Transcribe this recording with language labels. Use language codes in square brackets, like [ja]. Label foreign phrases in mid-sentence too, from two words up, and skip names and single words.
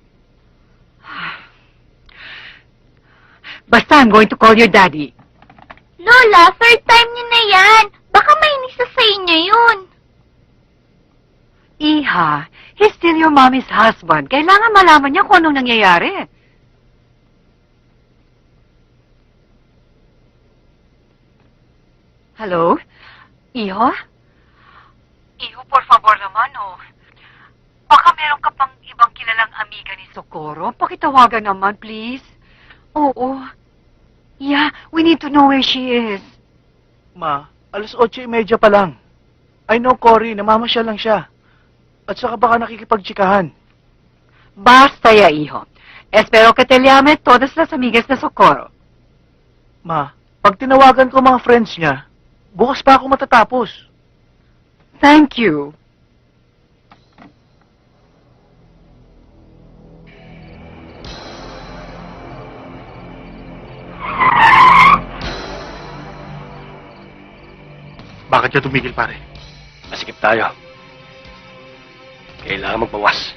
[tl] Basta, [en] I'm going to call your daddy. [tl] Lola, third time niyo na yan. Baka mainis na sa inyo yun. [en] Iha, he's still your mommy's husband. [tl] Kailangan malaman niya kung anong nangyayari. [en] Hello? [tl] Iho? Iho, [es] por favor [tl] naman, oh. Baka meron ka pang ibang kilalang amiga ni Socorro. Pakitawagan naman, please. Oo. [en] Yeah, we need to know where she is. [tl] Ma, 8:30 pa lang. [en] I know [tl] Cory, namamasyal lang siya. At saka baka nakikipagtsikahan. [es] Basta ya, hijo. Espero que te llame todas las amigas de Socorro. [tl] Ma, pag tinawagan ko mga friends niya, bukas pa ako matatapos. [en] Thank you. [tl] Bakit siya tumigil, pare? Masikip tayo. Kailangan magbawas.